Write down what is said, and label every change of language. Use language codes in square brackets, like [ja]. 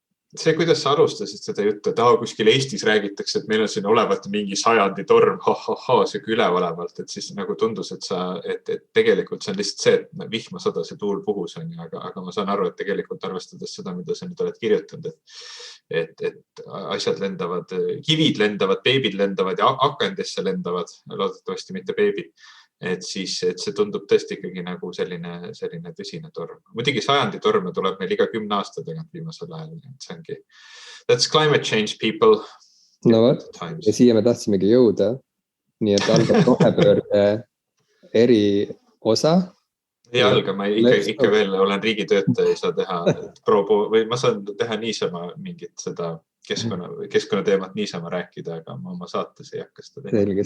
[et] See, kuidas sa alustasid seda juttu, et kuskil Eestis räägitakse, et meil on siin olevat mingi sajandi torm, see üleolevalt, et siis nagu tundus, et tegelikult see on lihtsalt see, et vihma sada see tuul puhus on, aga ma saan aru, et tegelikult arvestades seda, mida sa nüüd oled kirjutanud, et asjad lendavad, kivid lendavad, beebid lendavad ja akendesse lendavad, loodetavasti mitte beebid. Et see tundub tõesti ikkagi nagu selline tõsine torm. Muidugi sajandi torme tuleb meil iga 10 aasta teganud viimasel ajal. See ongi, [en] that's climate change, people. [et] No võt, ja siia me tahtsimegi jõuda. Nii et algab rohepöörde eri osa. Ei alga, ma ikka veel olen riigitöötaja, ei saa teha või ma saan teha niisama mingit seda keskkonnateemat niisama rääkida, aga ma oma saates ei hakka seda teha.